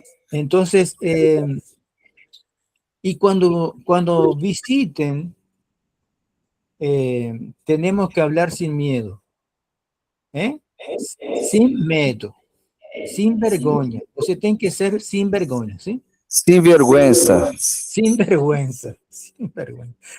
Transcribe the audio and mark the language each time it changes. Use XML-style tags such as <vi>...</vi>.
<es>Entonces, y cuando visiten, tenemos que hablar sin miedo, sin miedo, sin vergüenza.</es> <pt>Você tem que ser</pt> <es>sin vergüenza, ¿sí?</es> <pt>Sem</pt> <es>vergüenza. Sin vergüenza, sin vergüenza.</es>